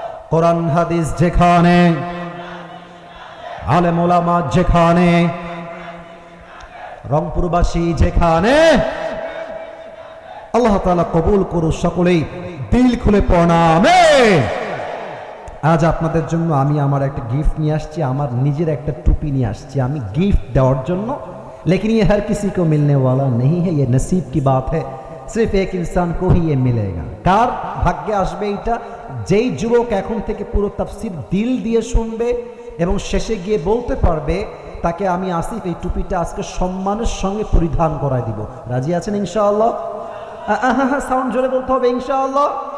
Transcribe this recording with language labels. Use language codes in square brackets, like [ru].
[bn] কোরআন হাদিস যেখানে, আলেম ওলামা যেখানে, রংপুরবাসী যেখানে, আল্লাহ তাআলা কবুল করুন সকলেই দিল খুলে প্রণামে। আজ আপনাদের জন্য আমি আমার একটা গিফট নিয়ে আসছি, আমার নিজের একটা টুপি নিয়ে আসছি আমি গিফট দেওয়ার জন্য। [hi] लेकिन ये हर किसी को मिलने वाला नहीं है, ये नसीब की बात है, सिर्फ एक इंसान को ही ये मिलेगा। [bn] কার ভাগ্যে আসবে এটা? যেই যুবক এখন থেকে পুরো তাফসীর দিল দিয়ে শুনবে এবং শেষে গিয়ে বলতে পারবে তাকে আমি আসিফ এই টুপিটা আজকে সম্মানের সঙ্গে পরিধান করায় দিব। রাজি আছেন ইনশাআল্লাহ? সাউন্ড জোরে বলতে হবে ইনশাআল্লাহ।